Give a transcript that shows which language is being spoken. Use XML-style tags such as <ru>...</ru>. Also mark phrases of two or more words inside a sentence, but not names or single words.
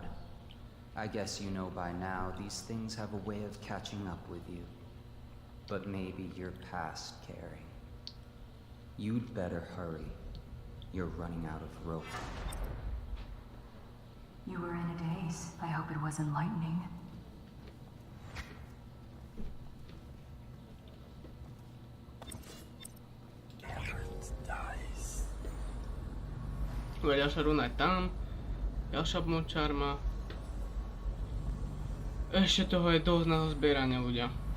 <en>I guess you know by now these things have a way of catching up with you. But maybe you're past caring. You'd better hurry. You're running out of rope. You were in a daze. I hope it was enlightening.</en> <sk>Ďalšia runa je tam. Ďalšia močarma. Ešte toho je dosť na zbieranie, ľudia.</sk>